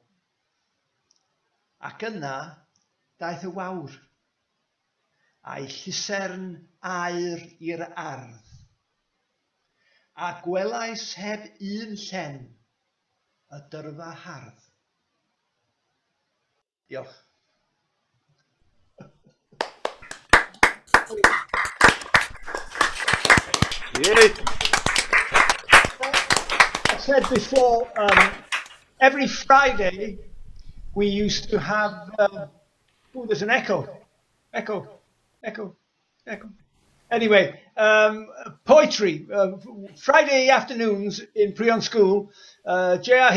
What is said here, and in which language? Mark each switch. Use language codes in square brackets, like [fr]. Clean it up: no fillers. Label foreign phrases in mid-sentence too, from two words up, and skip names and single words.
[cy] Ac yna, daeth y wawr, a'i llysern aur i'r ardd, a gwelais heb un llen y dyrfa hardd. Diolch. [en] I said before, every Friday we used to have, there's an echo. Anyway, poetry. Friday afternoons in Prion School, J.R.